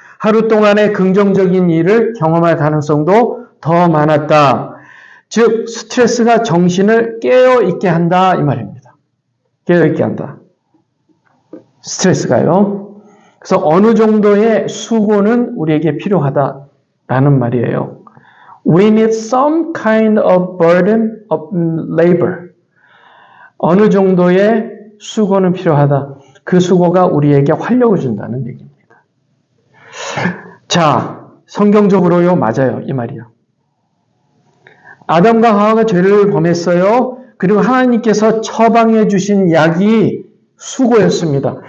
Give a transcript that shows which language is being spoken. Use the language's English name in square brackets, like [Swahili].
[Korean] 하루 동안의 긍정적인 일을 경험할 가능성도 더 많았다. 즉 스트레스가 정신을 깨어있게 한다 이 말입니다. 깨어있게 한다. 스트레스가요. 그래서 어느 정도의 수고는 우리에게 필요하다라는 말이에요. [English] We need some kind of burden of labor. [Korean] 어느 정도의 수고는 필요하다. 그 수고가 우리에게 활력을 준다는 얘기입니다. 자, 성경적으로요, 맞아요. 이 말이요. 아담과 하와가 죄를 범했어요. 그리고 하나님께서 처방해 주신 약이 수고였습니다.